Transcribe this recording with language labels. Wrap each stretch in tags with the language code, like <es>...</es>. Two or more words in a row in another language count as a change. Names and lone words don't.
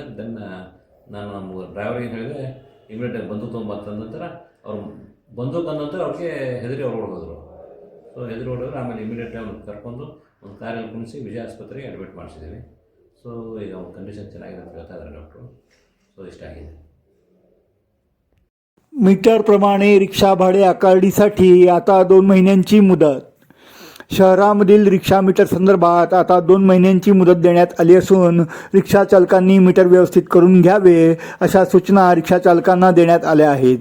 <kn>ದೆನ್ ನಾನು ನಮ್ಮ ಡ್ರೈವರಿಗೆ ಹೇಳಿದೆ ಇಮಿಡಿಯೇಟಾಗಿ ಬಂದೂಕು ತೊಗೊಂಬಂತ ನಂತರ ಅವ್ರು ಬಂದೂಕು ಅಂದ ನಂತರ ಅವ್ರಿಗೆ ಹೆದರಿ ಅವ್ರು ಓಡೋದ್ರು. ಸೊ ಹೆದರಿ ಓಡಿದ್ರು. ಆಮೇಲೆ ಇಮಿಡಿಯೇಟಾಗಿ ಅವ್ನು ಕರ್ಕೊಂಡು ಒಂದು ಕಾರಲ್ಲಿ ಕುಣಿಸಿ ವಿಜಯ ಆಸ್ಪತ್ರೆಗೆ ಅಡ್ಮಿಟ್ ಮಾಡಿಸಿದ್ದೀವಿ. ಸೊ ಈಗ ಅವ್ನ ಕಂಡೀಷನ್ ಚೆನ್ನಾಗಿದೆ ಅಂತ ಹೇಳ್ತಾ ಇದ್ದಾರೆ ಡಾಕ್ಟ್ರು. ಸೊ ಇಷ್ಟಾಗಿದೆ.</kn> <mr>मीटरप्रमाणे रिक्षा भाडे आकारणीसाठी आता 2 महिन्यांची मुदत. शहरामधील रिक्षा मीटर संदर्भात आता 2 महिन्यांची मुदत देण्यात आली असून रिक्षा चालकांनी मीटर व्यवस्थित करून घ्यावे अशा सूचना रिक्षा चालकांना देण्यात आल्या आहेत.</mr>